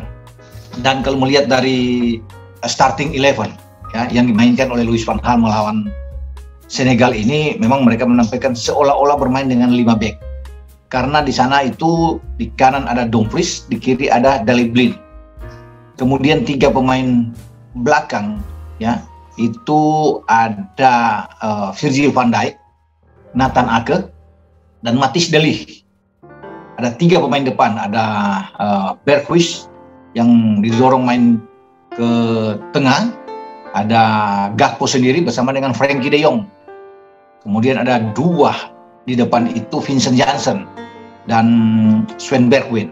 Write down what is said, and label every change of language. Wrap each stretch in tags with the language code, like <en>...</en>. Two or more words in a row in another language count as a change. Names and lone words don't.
<id>Dan kalau melihat dari starting 11 ya yang dimainkan oleh Louis van Gaal melawan Senegal ini, memang mereka menampilkan seolah-olah bermain dengan 5 back. Karena di sana itu di kanan ada Dumfries, di kiri ada Daley Blind. Kemudian 3 pemain belakang ya, itu ada Virgil van Dijk, Nathan Ake, dan Matthijs de Ligt. Ada 3 pemain depan, ada Berghuis yang didorong main ke tengah, ada Gakpo sendiri bersama dengan Frenkie de Jong. Kemudian ada 2 di depan itu Vincent Janssen dan Sven Bergwijn.</id>